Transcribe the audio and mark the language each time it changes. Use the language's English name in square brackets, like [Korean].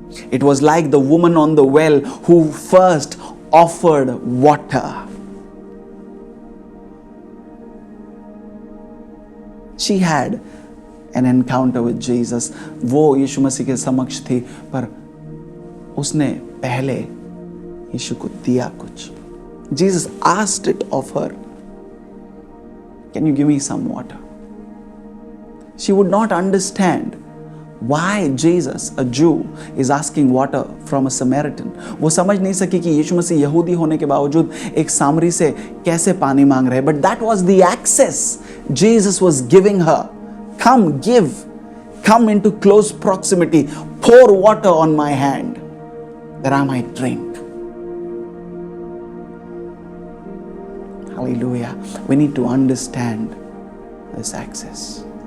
[English] It was like the woman on the well who first offered water. She had an encounter with Jesus. [Hindi] वो यीशु मसीह के समक्ष थी, पर उसने पहले यीशु को दिया कुछ. [English] Jesus asked it of her. Can you give me some water? She would not understand why Jesus, a Jew, is asking water from a Samaritan. [Hindi] वो समझ नहीं सकी कि यीशु मसीह यहूदी होने के बावजूद एक सामरी से कैसे पानी मांग रहे. [English] But that was the access Jesus was giving her. Come, give. Come into close proximity. Pour water on my hand that I might drink. Hallelujah. We need to understand this access.